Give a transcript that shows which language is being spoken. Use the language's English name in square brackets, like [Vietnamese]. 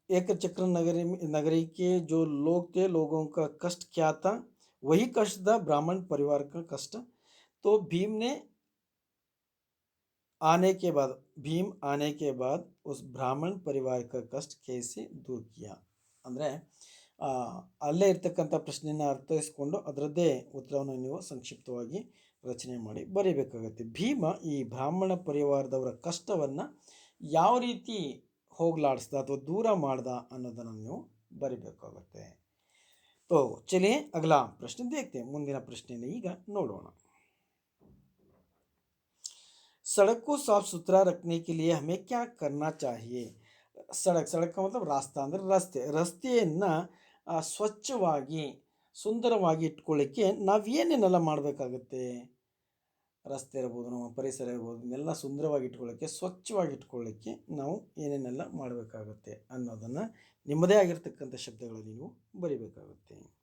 [Hindi] एक चक्र नगरी के जो लोग थे, लोगों का कष्ट क्या था, वही कष्ट था ब्राह्मण परिवार का कष्ट. तो भीम आने के बाद उस ब्राह्मण परिवार का कष्ट कैसे दूर किया. [Kannada] ಅಂದರೆ ಅಲ್ಲೇ ಇರ್ತಕ್ಕಂಥ ಪ್ರಶ್ನೆಯನ್ನು ಅರ್ಥೈಸ್ಕೊಂಡು ಅದರದ್ದೇ ಉತ್ತರವನ್ನು ನೀವು ಸಂಕ್ಷಿಪ್ತವಾಗಿ ರಚನೆ ಮಾಡಿ ಬರೀಬೇಕಾಗತ್ತೆ. ಭೀಮ ಈ ಬ್ರಾಹ್ಮಣ ಪರಿವಾರದವರ ಕಷ್ಟವನ್ನು ಯಾವ ರೀತಿ ಹೋಗಲಾಡಿಸ್ದ ಅಥವಾ ದೂರ ಮಾಡ್ದ ಅನ್ನೋದನ್ನು ನೀವು ಬರೀಬೇಕಾಗುತ್ತೆ. [Hindi] तो चलिए अगला प्रश्न देखते हैं. [Kannada] ಮುಂದಿನ ಪ್ರಶ್ನೆಯನ್ನು ಈಗ ನೋಡೋಣ. [Hindi] सड़क को साफ सुथरा रखने के लिए हमें क्या करना चाहिए. सड़क का मतलब रास्ता [Kannada] ಅಂದರೆ ರಸ್ತೆಯನ್ನು ಸ್ವಚ್ಛವಾಗಿ ಸುಂದರವಾಗಿ ಇಟ್ಕೊಳ್ಳಿಕ್ಕೆ ನಾವು ಏನೇನೆಲ್ಲ ಮಾಡಬೇಕಾಗುತ್ತೆ. ರಸ್ತೆ ಇರ್ಬೋದು, ನಮ್ಮ ಪರಿಸರ ಇರ್ಬೋದು, ಇದನ್ನೆಲ್ಲ ಸುಂದರವಾಗಿ ಇಟ್ಕೊಳ್ಳೋಕ್ಕೆ, ಸ್ವಚ್ಛವಾಗಿ ಇಟ್ಕೊಳ್ಳಿಕ್ಕೆ ನಾವು ಏನೇನೆಲ್ಲ ಮಾಡಬೇಕಾಗುತ್ತೆ ಅನ್ನೋದನ್ನು ನಿಮ್ಮದೇ ಆಗಿರ್ತಕ್ಕಂಥ ಶಬ್ದಗಳಲ್ಲಿ ನೀವು ಬರಿಬೇಕಾಗುತ್ತೆ.